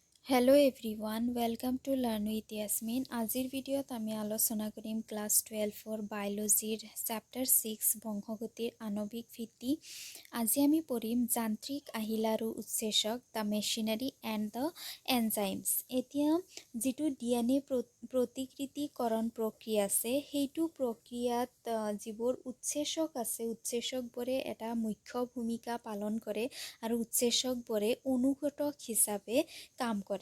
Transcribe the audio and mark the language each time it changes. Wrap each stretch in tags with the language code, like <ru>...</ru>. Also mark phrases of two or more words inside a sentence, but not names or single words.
<en>Hello everyone welcome to</en> <as>लार्न उइथ यासमिन। আজিৰ ভিডিঅ'ত আমি আলোচনা কৰিম ক্লাছ 12 বায়োলজীৰ চেপ্টাৰ 6 বংশগতিৰ আণৱিক ভিত্তি। আজি আমি পঢ়িম যান্ত্ৰিক আহিলা আৰু উৎসেচক</as> <en>the machinery and the enzymes.</en> <as>এতিয়া যিটো ডিএনএ প্ৰতিকৃতিকৰণ প্ৰক্ৰিয়া আছে সেইটো প্ৰক্ৰিয়াত যিবোৰ উৎসেচক আছে উৎসেচকবোৰে এটা মুখ্য ভূমিকা পালন কৰে আৰু উৎসেচকবোৰে অনুঘটক হিচাপে কাম কৰে।</as>